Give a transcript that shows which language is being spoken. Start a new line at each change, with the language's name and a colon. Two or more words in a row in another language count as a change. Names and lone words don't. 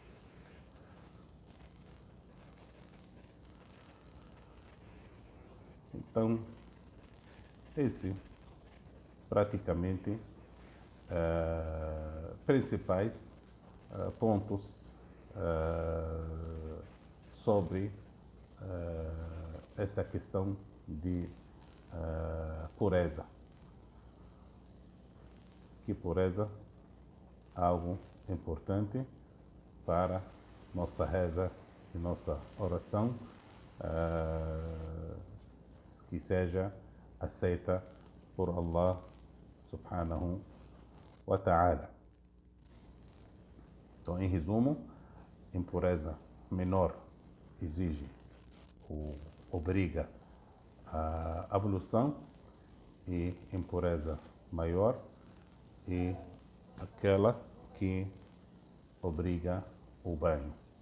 Portuguese: Então, esse praticamente principais pontos sobre essa questão de pureza. Que pureza algo importante para nossa reza e nossa oração, que seja aceita por Allah
Arabic: سبحانه وتعالى.
Portuguese: Então, em resumo, impureza menor exige ou obriga a ablução, e impureza maior e aquela que obriga o banho.